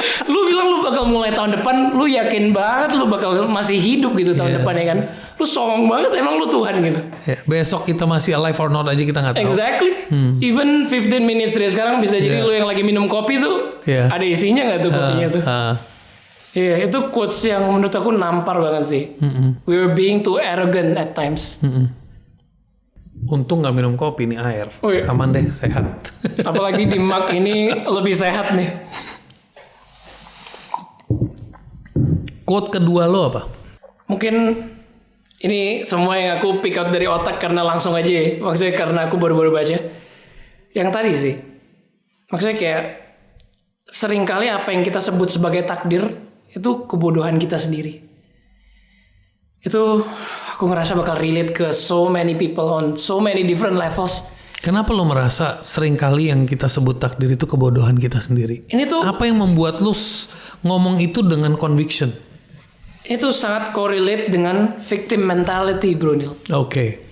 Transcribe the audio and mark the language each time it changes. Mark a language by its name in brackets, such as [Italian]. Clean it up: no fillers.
[Indonesian] Lu bilang lu bakal mulai tahun depan, lu yakin banget lu bakal masih hidup gitu tahun depan ya kan. Lu songong banget emang lu Tuhan gitu. Besok kita masih alive or not aja kita gak tahu. [English] Exactly. [Indonesian] Even 15 minutes dari sekarang bisa jadi lu yang lagi minum kopi tuh ada isinya gak tuh kopinya tuh. Iya, itu quotes yang menurut aku nampar banget sih. [English] We were being too arrogant at times. [Indonesian] Untung gak minum kopi nih air. Oh, iya. Aman deh, sehat. Apalagi di mug ini lebih sehat nih. Quote kedua lo apa? Mungkin ini semua yang aku pick out dari otak karena langsung aja ya. Maksudnya karena aku baru-baru baca. Yang tadi sih. Maksudnya kayak seringkali apa yang kita sebut sebagai takdir itu kebodohan kita sendiri. [English] Itu aku ngerasa bakal relate ke so many people on so many different levels. [Indonesian] Kenapa lo merasa seringkali yang kita sebut takdir itu kebodohan kita sendiri? Ini tuh apa yang membuat lo ngomong itu dengan conviction? Itu sangat correlate dengan victim mentality, Bro Neil. Oke.